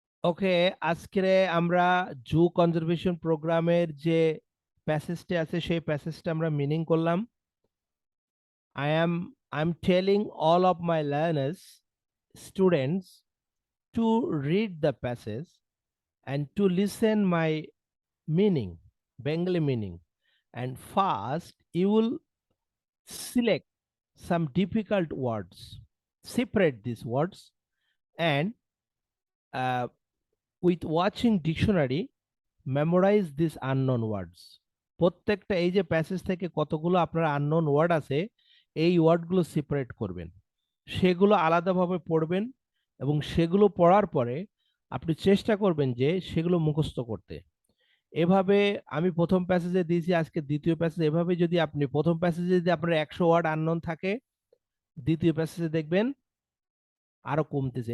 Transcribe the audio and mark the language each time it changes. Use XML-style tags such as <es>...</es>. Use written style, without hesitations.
<bn>ওকে, আজকে আমরা জু কনজারভেশন প্রোগ্রামের যে প্যাসেজটা আছে সেই প্যাসেজটা আমরা মিনিং করলাম।</bn> <en>I am telling all of my learners students to read the passage and to listen my meaning, Bengali meaning, and first you will select some difficult words, separate these words, and uh, with watching dictionary memorize these unknown words.</en> <bn>প্রত্যেকটা এই যে passage থেকে কতগুলো আপনার unknown word আছে এই ওয়ার্ডগুলো separate করবেন, সেগুলো আলাদাভাবে পড়বেন এবং সেগুলো পড়ার পরে আপনি চেষ্টা করবেন যে সেগুলো মুখস্থ করতে। এভাবে আমি প্রথম প্যাসেজে দিয়েছি, আজকে দ্বিতীয় প্যাসেজ, এভাবে যদি আপনি প্রথম প্যাসেজে যদি আপনার 100 ওয়ার্ড আননোন থাকে দ্বিতীয় প্যাসেজে দেখবেন আরো কমতেছে।</bn>